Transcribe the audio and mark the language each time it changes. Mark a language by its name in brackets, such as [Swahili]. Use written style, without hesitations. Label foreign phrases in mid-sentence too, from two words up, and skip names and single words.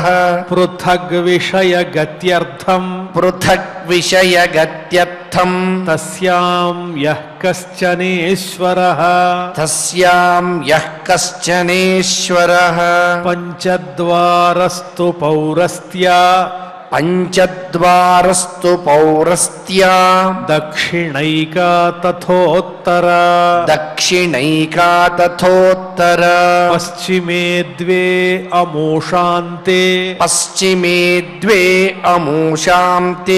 [Sanskrit] पृथग्विषयगत्यर्थम् पृथग्विषयगत्यर्थम् तस्यां यः कश्चनेश्वरः तस्यां यः कश्चनेश्वरः पञ्चद्वारस्तु पौरस्त्या పంచద్వారస్తు పౌరస్త్యా దక్షిణైకా తథోత్తరా దక్షిణైకా తథోత్తర పశ్చిమే ద్వే అమూషాంతే పశ్చిమే ద్వే అమూషాంతే